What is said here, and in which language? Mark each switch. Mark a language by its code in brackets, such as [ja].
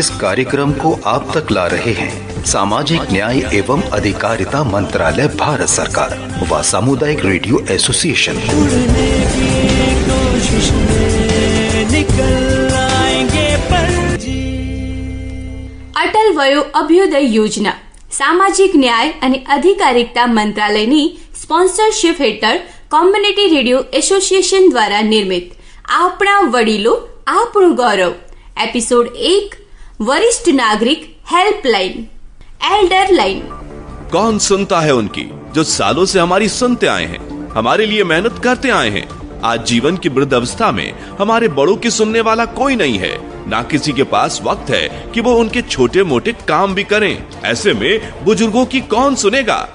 [hi] इस कार्यक्रम को आप तक ला रहे हैं सामाजिक न्याय एवं अधिकारिता मंत्रालय, भारत सरकार व सामुदायिक रेडियो एसोसिएशन। उड़ने की कोशिश में निकल आएंगे पर जी। [gu] અટલ વયો અભ્યુદય યોજના સામાજિક ન્યાય અને અધિકારિતા મંત્રાલયની સ્પોન્સરશિપ હેઠળ કોમ્યુનિટી રેડિયો એસોસિએશન દ્વારા નિર્મિત આપણા વડીલો આપણું ગૌરવ એપિસોડ 1 વરિષ્ઠ નાગરિક હેલ્પલાઇન એલ્ડર લાइन। [hi] कौन सुनता है उनकी जो सालों से हमारी सुनते आए हैं, हमारे लिए मेहनत करते आए हैं। आज जीवन की वृद्ध अवस्था में हमारे बड़ों की सुनने वाला कोई नहीं है, ना किसी के पास वक्त है कि वो उनके छोटे मोटे काम भी करें। ऐसे में बुजुर्गों की कौन सुनेगा?